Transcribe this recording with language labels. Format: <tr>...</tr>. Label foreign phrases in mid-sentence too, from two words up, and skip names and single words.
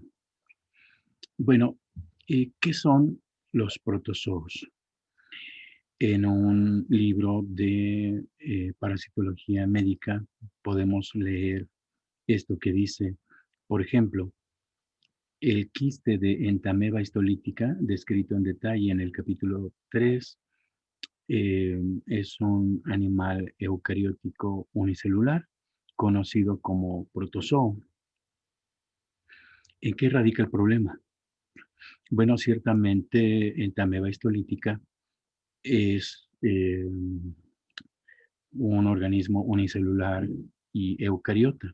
<es>Bueno, ¿qué son los protozoos? En un libro de parasitología médica podemos leer esto que dice, por ejemplo, el quiste de Entamoeba histolítica, descrito en detalle en el capítulo 3, es un animal eucariótico unicelular, conocido como protozoo. ¿En qué radica el problema? Bueno, ciertamente Entamoeba histolítica es un organismo unicelular y eucariota.</es>